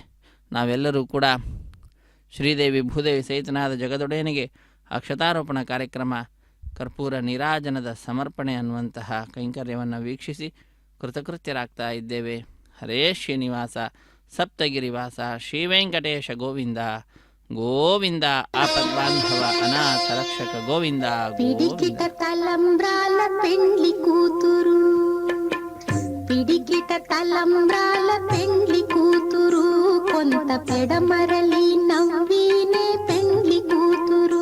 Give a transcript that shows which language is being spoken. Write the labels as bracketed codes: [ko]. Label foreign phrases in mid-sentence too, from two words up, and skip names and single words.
[kn] ನಾವೆಲ್ಲರೂ ಕೂಡ ಶ್ರೀದೇವಿ ಭೂದೇವಿ ಸಹಿತನಾದ ಜಗದೊಡೆಯನಿಗೆ ಅಕ್ಷತಾರೋಪಣ ಕಾರ್ಯಕ್ರಮ, ಕರ್ಪೂರ ನೀರಾಜನದ ಸಮರ್ಪಣೆ ಅನ್ನುವಂತಹ ಕೈಂಕರ್ಯವನ್ನು ವೀಕ್ಷಿಸಿ ಕೃತಕೃತ್ಯರಾಗ್ತಾ ಇದ್ದೇವೆ. ಹರೇ ಶ್ರೀನಿವಾಸ, ಸಪ್ತಗಿರಿವಾಸ, ಶ್ರೀವೆಂಕಟೇಶ ಗೋವಿಂದ ಗೋವಿಂದ. ಆಪದ್ಬಾಂಧವ ಅನಾಥ ರಕ್ಷಕ ಗೋವಿಂದ [te] పిడికిట తలంబ్రాల పెండ్లి కూతురు, పిడికిట తలంబ్రాల పెండ్లి కూతురు, కొంత పెడమరలి నవ్వినే పెండ్లి కూతురు.